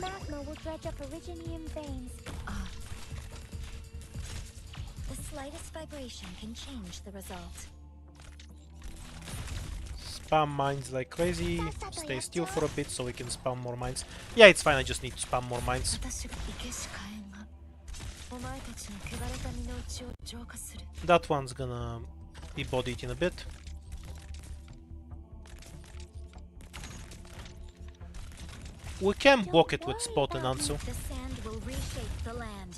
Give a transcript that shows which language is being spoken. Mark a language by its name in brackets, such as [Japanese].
[English] Magma will dredge up originium veins. The slightest vibration can change the result. Spam mines like crazy. Stay still for a bit so we can spam more mines. Yeah, it's fine, I just need to spam more mines. [Japanese] 私が生けし火炎がお前たちの汚れた身の内を浄化する。 [English] That one's gonna be bodied in a bit. We can block it with Spot and Ansu, The sand will reshape the land.